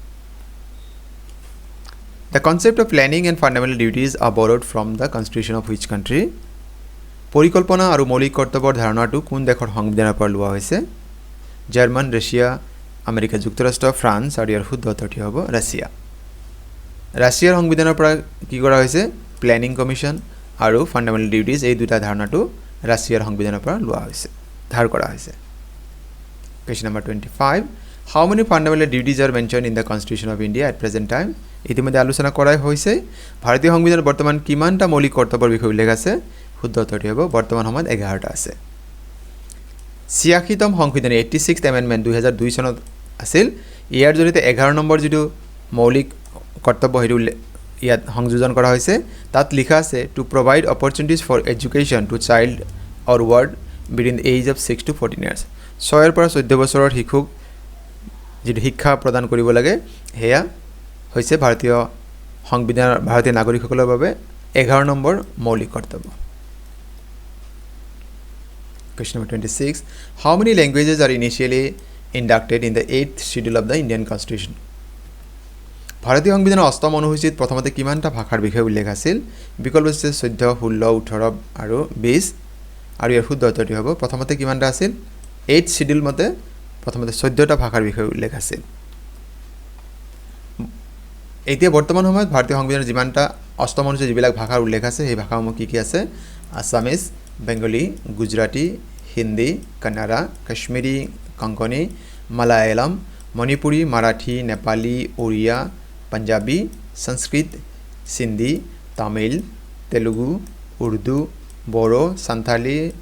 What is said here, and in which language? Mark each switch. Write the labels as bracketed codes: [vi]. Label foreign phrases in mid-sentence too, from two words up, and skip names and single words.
[en] The concept of planning and fundamental duties are borrowed from the constitution of which country [as] পৰিকল্পনা আৰু মৌলিক কৰ্তব্যৰ ধাৰণাটো কোন দেশৰ সংবিধানৰ পৰা লোৱা হৈছে জাৰ্মান ৰাছিয়া আমেৰিকা যুক্তৰাষ্ট্ৰ ফ্ৰান্স আৰু ইয়াৰ শুদ্ধ উত্তৰটি হ'ব ৰাছিয়াৰ সংবিধানৰ পৰা কি কৰা হৈছে [en] planning commission [as] আৰু [en] fundamental duties [as] এই দুটা ধাৰণাটো ৰাছিয়াৰ সংবিধানৰ পৰা লোৱা হৈছে ধাৰ কৰা হৈছে [en] Question number 25 How many fundamental duties are mentioned in the Constitution of India at present time [as] ইতিমধ্যে আলোচনা কৰা হৈছে ভাৰতীয় সংবিধানৰ বৰ্তমান কিমানটা মৌলিক কৰ্তব্যৰ বিষয়ে উল্লেখ আছে শুদ্ধ উত্তৰটি হ'ব বৰ্তমান সময়ত 11টা আছে 86তম সংশোধনী 86th amendment 2002 চনত আছিল ইয়াৰ জৰিয়তে 11 নম্বৰ যেটো মৌলিক কৰ্তব্য হেতু ইয়াত সংযোজন কৰা হৈছে তাত লিখা আছে [en] to provide opportunities for education to child or ward between the age of 6 to 14 years [as] 6 পৰা 14 বছৰৰ শিশুক যেটো শিক্ষা প্ৰদান কৰিব লাগে হেয়া হৈছে ভাৰতীয় সংবিধানৰ ভাৰতীয় নাগৰিকসকলৰ বাবে 11 নম্বৰ মৌলিক কৰ্তব্য [en] Question number 26 How many languages are initially inducted in the 8th schedule of the Indian Constitution [as] ভাৰতীয় সংবিধানৰ অষ্টম অনুসূচীত প্ৰথমতে কিমানটা ভাষাৰ বিষয়ে উল্লেখ আছিল বিকল্প আছে 14 16 18 আৰু 20 আৰু ইয়াৰ শুদ্ধ উত্তৰটি হ'ব প্ৰথমতে কিমানটা আছিল 8th schedule মতে প্ৰথমতে 14টা ভাষাৰ বিষয়ে উল্লেখ আছিল এতিয়া বৰ্তমান সময়ত ভাৰতীয় সংবিধানৰ যিমানটা অষ্টম অনুসূচীত যিবিলাক ভাষাৰ উল্লেখ আছে সেই ভাষাসমূহ কি আছে আসামিজ বেঙ্গলী গুজৰাটী হিন্দী কন্নড়া কাশ্মীৰী কঙ্কণী মালায়ালাম মণিপুৰী মাৰাঠী নেপালী ওড়িয়া পাঞ্জাবী সংস্কৃত সিন্ধি তামিল তেলুগু উৰ্দু বড়ো সান্থালী